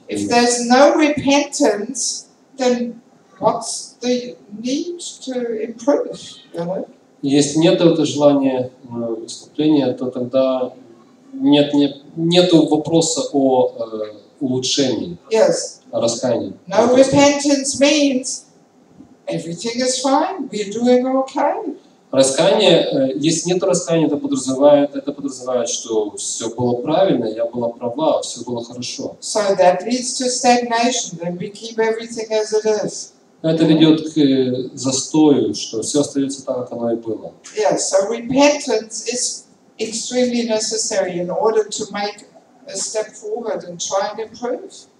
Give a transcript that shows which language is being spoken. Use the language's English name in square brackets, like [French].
[English] If there's no repentance, then what's the need to improve? You know? [Russian] Если нет этого желания искупления, то тогда нету вопроса о улучшении, [English] Yes. [Russian] о раскаянии. [English] No repentance means everything is fine, we're doing okay. [Russian] Раскаяние, если нет раскаяния, это подразумевает, что все было правильно, я была права, все было хорошо. [English] So that leads to stagnation, then we keep everything as it is. [Russian] Это ведет к застою, что все остается так, как оно и было. [English] Yes, so repentance is extremely necessary in order to make a step forward and try and improve.